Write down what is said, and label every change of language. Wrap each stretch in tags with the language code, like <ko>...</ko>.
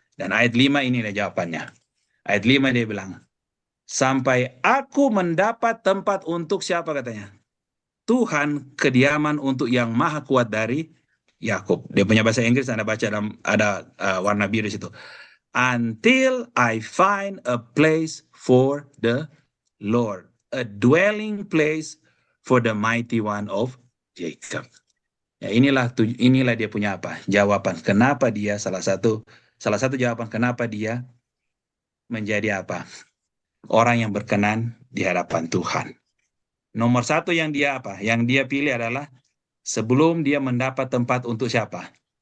<id>Dan ayat 5 ini ada jawabannya. Ayat 5 dia bilang, sampai aku mendapat tempat untuk siapa katanya? Tuhan, kediaman untuk yang maha kuat dari Yakub. Dia punya bahasa Inggris, Anda baca ada warna biru di situ.</id> <en>Until I find a place for the Lord, a dwelling place for the mighty one of Jacob.</en> <id>Ya, inilah dia punya apa? Jawaban kenapa dia salah satu jawaban kenapa dia menjadi apa? Orang yang berkenan di hadapan Tuhan. Nomor satu yang dia apa? Yang dia pilih adalah sebelum dia mendapat tempat untuk siapa?</id>